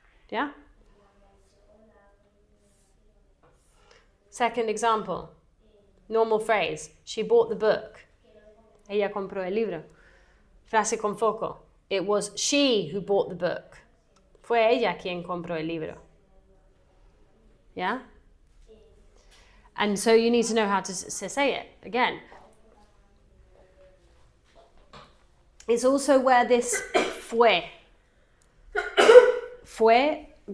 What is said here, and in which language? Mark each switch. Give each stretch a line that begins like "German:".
English: Yeah? Second example. Normal phrase. She bought the book.
Spanish: Ella compró el libro. Frase con foco.
English: It was she who bought the book.
Spanish: Fue ella quien compró el libro.
English: Yeah? And so you need to know how to say it. Again. It's also where this fue.
Spanish: Fue.